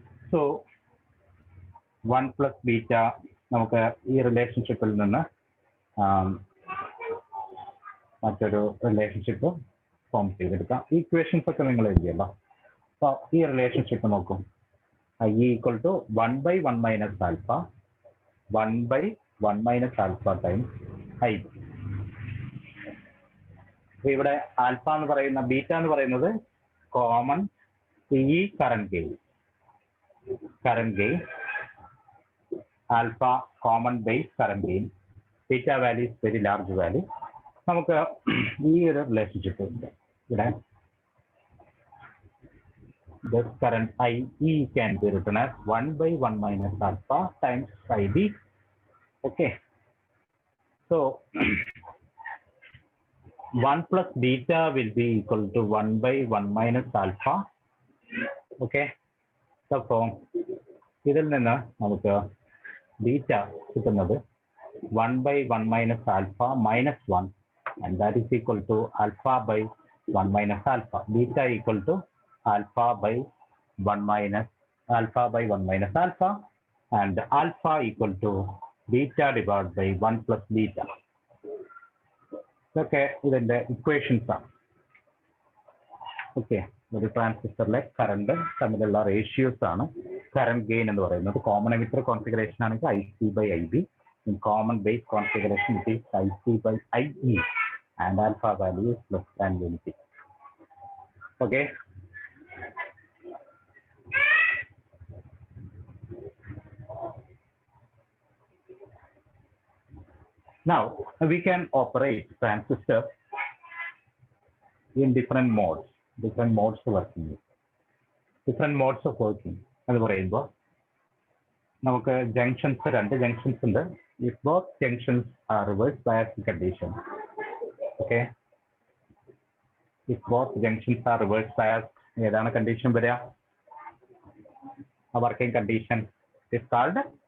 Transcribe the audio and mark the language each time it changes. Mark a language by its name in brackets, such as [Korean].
[English] So 1 plus beta [Malayalam] നമുക്ക് ഈ റിലേഷൻഷിപ്പിൽ നിന്ന് മറ്റൊരു റിലേഷൻഷിപ്പ് ഫോം ചെയ്തെടുക്കാം. ഈക്വേഷൻസ് ഒക്കെ നിങ്ങൾ എഴുതിയല്ലോ. അപ്പോൾ ഈ റിലേഷൻഷിപ്പ് നോക്കും. [English] IE equal to 1 by 1 minus alpha, 1 by 1 minus alpha times IB. [Malayalam] ഇവിടെ ആൽഫ എന്ന് പറയുന്ന ബീറ്റ എന്ന് പറയുന്നത് common CE current gain, alpha common base current gain, [English] Beta value is very large value. [Malayalam] നമുക്ക് ഈ ഒരു റിലേഷൻഷിപ്പ് ഉണ്ട് ഇവിടെ. [English] This current IE can be written as 1 by 1 minus alpha times IB. Okay. So 1 plus beta will be equal to 1 by 1 minus alpha. Okay. So [Malayalam] ഇതിൽ നിന്ന് നമുക്ക് beta കിട്ടുന്നത് [English] 1 by 1 minus alpha minus 1, and that is equal to alpha by 1 minus alpha. Beta equal to alpha by 1 minus alpha by 1 minus alpha, and alpha equal to beta divided by 1 plus beta. [Malayalam] Okay, ഇതിന്റെ equations ആണ്. Okay, ഒരു ട്രാൻസിസ്റ്ററിലെ current തമ്മിലുള്ള ratios ആണ് current gain എന്ന് പറയുന്നത്. Common emitter configuration ആണെങ്കിൽ [English] IC by IB, in common base configuration it is IC by IE, and alpha value is less than unity. Okay. Now we can operate transistor in different modes of working. [Malayalam] എന്ന് പറയുമ്പോൾ നമുക്ക് junctions, 2 junctions ഉണ്ട്. [English] If both junctions are reverse bias condition, okay. If both junctions are reverse bias, [Malayalam] ഏതാണ് condition വരിക? [English] A working condition is called